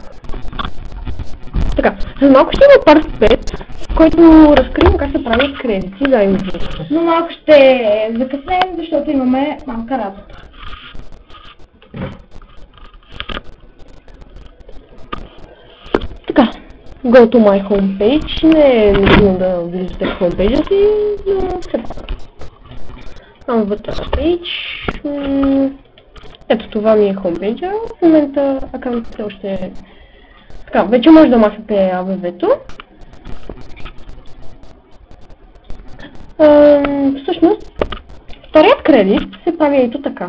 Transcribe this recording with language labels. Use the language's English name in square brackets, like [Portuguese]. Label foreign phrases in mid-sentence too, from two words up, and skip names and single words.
[Bulgarian] Така, за малко ще има part 5, който разкривам как се правят кредити Zainvu. Но малко ще закъснем, защото имаме малка работа. Така, [English] go to my homepage. [Bulgarian] Не е нужно да влизате в homepage си, но все пак. Вътре page. Ето това ми е homepage. В момента акаунтът още е... Така, вече може да махате АБВ-то. Всъщност, вторият кредит се прави ето така.